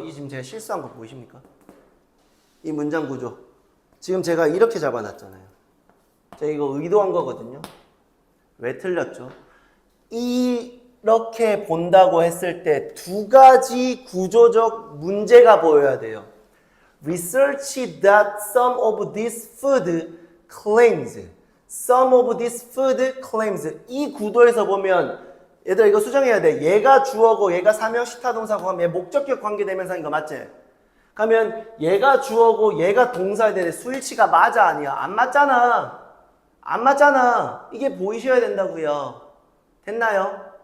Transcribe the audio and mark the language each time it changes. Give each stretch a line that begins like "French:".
Korean: 이 지금 제가 실수한 거 보이십니까? 이 문장 구조. 지금 제가 이렇게 잡아놨잖아요. 제가 이거 의도한 거거든요. 왜 틀렸죠? 이렇게 본다고 했을 때 두 가지 구조적 문제가 보여야 돼요.
English: Research that some of this food claims. Some of this food claims.
Korean: 이 구도에서 보면 얘들아 이거 수정해야 돼. 얘가 주어고 얘가 사명 시타동사고 하면 얘 목적격 관계대명사인 거 맞지? 그러면 얘가 주어고 얘가 동사야 되는데 수일치가 맞아 아니야? 안 맞잖아. 안 맞잖아. 이게 보이셔야 된다고요. 됐나요?